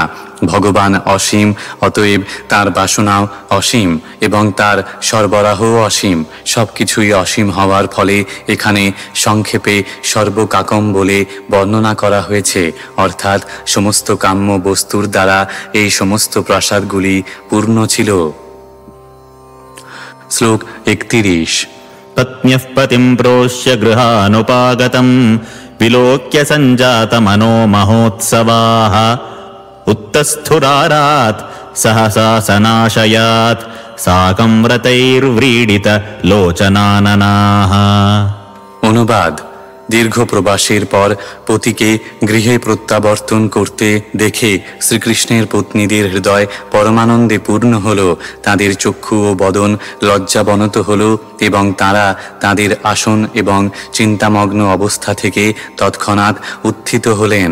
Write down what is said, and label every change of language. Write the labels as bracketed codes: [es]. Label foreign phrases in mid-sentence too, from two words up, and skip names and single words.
[bn] ভগবান অসীম, অতএব তার বাসনাও অসীম এবং তার সরবরাহও অসীম। সব কিছুই অসীম হওয়ার ফলে এখানে সংক্ষেপে সর্বকাকম বলে বর্ণনা করা হয়েছে, অর্থাৎ সমস্ত কাম্য বস্তুর দ্বারা এই সমস্ত প্রাসাদগুলি পূর্ণ ছিল। শ্লোক 31। [sa] पत्न्यः पतिं प्रोष्य गृहानुपागतम् विलोक्य सञ्जातमनो महोत्सवाः उत्तस्थुरारात् सहसा सनाशयात् साकं व्रतैर्व्रीडित लोचनाननाः। [bn] অনুবাদ। দীর্ঘ প্রবাসের পর পতিকে গৃহে প্রত্যাবর্তন করতে দেখে শ্রীকৃষ্ণের পত্নীদের হৃদয় পরমানন্দে পূর্ণ হল, তাদের চক্ষু ও বদন লজ্জাবনত হল এবং তারা তাদের আসন এবং চিন্তামগ্ন অবস্থা থেকে তৎক্ষণাৎ উত্থিত হলেন।